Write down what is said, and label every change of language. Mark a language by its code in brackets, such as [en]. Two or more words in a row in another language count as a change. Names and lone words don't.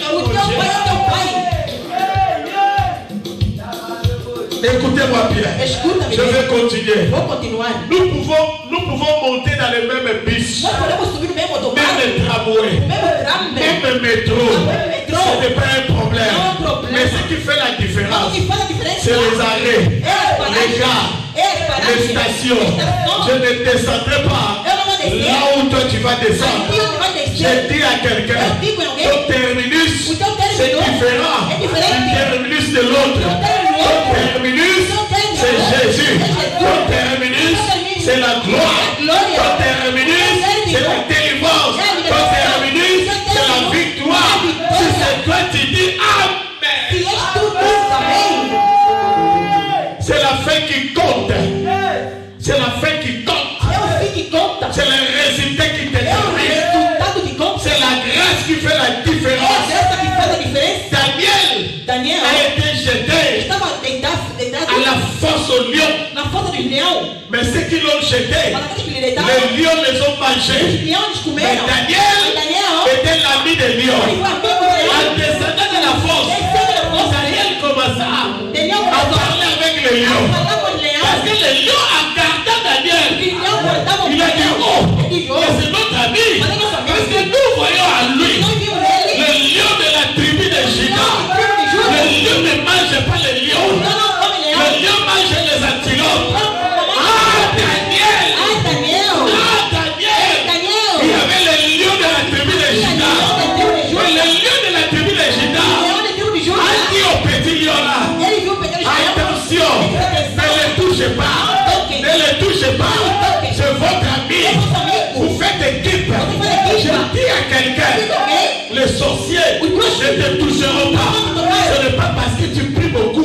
[pt] O [fr] notre [pt] teu pai [fr] Dieu. [pt] é teu pai. [fr] Écoutez-moi bien. [pt] Escuta-me [fr] Je [pt] bem. [fr] vais continuer. [pt] Vou continuar. [fr] Nous pouvons monter dans les mêmes bus, [pt] Nós podemos subir no mesmo autocarro, [fr] même tramway, [pt] no mesmo tram, [fr] même métro. [pt] métro. [fr] Ce n'est pas un problème. [pt] Não é um problema. [fr] Mais ce qui fait la [pt] Mas o [fr] différence, [pt] que faz a diferença [fr] c'est les arrêts, [pt] é as [fr] les [pt] paragens. [fr] gares, [pt] É as [fr] les [pt] paragens. [fr] stations. [pt] Estação. [fr] Je ne descendrai pas [pt] Eu não vou descer. [fr] là où toi tu vas descendre. [pt] Aqui onde vai [fr] Je [pt] descer. [fr] dis à quelqu'un, [pt] Eu digo a alguém. [fr] ton terminus, [pt] O teu [fr] c'est [pt] término [fr] différent [pt] é diferente. [fr] du terminus de l'autre. [pt] O término [fr] Ton terminus, c'est Jésus. Ton terminus, c'est la gloire. Ton terminus, c'est la délivrance. Ton terminus, c'est la victoire. Si c'est toi, tu dis [pt] Se [fr] Amen. [pt] és tu, diz amém. [fr] C'est la fin qui compte. C'est la fin qui compte. [pt] É o fim que conta. [fr] C'est le résultat qui [pt] É o [fr] détermine. [pt] resultado que conta. [fr] C'est la grâce qui fait la [pt] É a [fr] différence. [pt] graça que faz a diferença. [fr] Daniel [pt] Daniel [fr] a été jeté [pt] estava deitado [fr] à la fosse au lion. [pt] na fossa dos leões. [fr] Mais ceux qui l'ont jeté, [pt] Mas aqueles que lhe deitaram, [fr] les lions les ont [pt] os [fr] mangés. [pt] leões [fr] Mais [pt] comeram. [fr] Daniel [pt] Daniel [fr] était l'ami des [pt] ele [fr] lions. [pt] foi amigo do leão. [fr] En descendant de la fosse, [pt] Descendo da fossa, [fr] Daniel commença [pt] Daniel [fr] à [pt] começou [fr] parler avec les [pt] a [fr] lions. [pt] falar com os [fr] Parce [pt] leões. [fr] que les lions, en gardant [pt] Os [fr] Daniel, [pt] leões guardavam [fr] il a dit, oh, [pt] Ele disse, [fr] mais c'est notre ami. Parce que nous voyons en lui [pt] nós vimos ele. [fr] le lion de la tribu de Juda. Le lion ne mange pas les lions. [pt] Então não come [fr] Le [pt] leão. [fr] lion mange les antilopes. [pt] Não come [fr] Ah, [pt] mais. [fr] Daniel! [pt] Ai, Daniel. [fr] Ah, Daniel! Il y [pt] Daniel. [fr] avait le lion de la tribu de Juda. Et le lion de la tribu de Juda [pt] Leão da tribo de [fr] a [pt] Judá. [fr] dit au petit lion là, [pt] Ele viu o pequeno leão. [fr] attention, ne le touchez pas. Ne le touchez pas. C'est votre ami. Vous faites équipe. Je dis à quelqu'un, les sorciers ne te toucheront pas. Ce n'est pas parce que tu pries beaucoup.